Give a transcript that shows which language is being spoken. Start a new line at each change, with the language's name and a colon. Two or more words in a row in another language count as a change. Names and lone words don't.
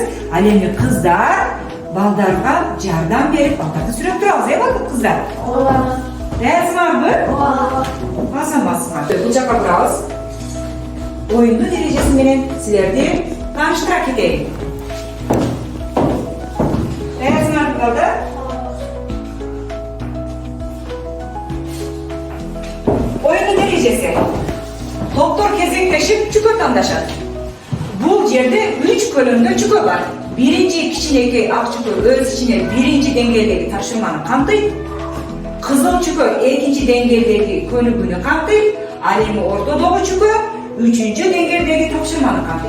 Kyrgyz: Ал эми кыздар балдарга жардам берип, балдарды сүрөп турабыз, кыздар? Даярсыңарбы? Басамасыңар. Бул жака турабыз. Оюндун эрежеси менен силерди тааныштыра кетейин. Даярсыңарбы балдар? Оюнун эрежеси. Toптор кезектешип чүкө тандашат. Бул жерде 3 көлөмдө чүкө бар. Биринчи кичинекей ак чүкө өз ичине биринчи деңгээлдеги тапшырманы камтыйт. Кызыл чүкө экинчи деңгээлдеги көлүгүнү камтыйт. Ал эми ортодогу чүкө үчүнчү деңгээлдеги тапшырманы камтыйт.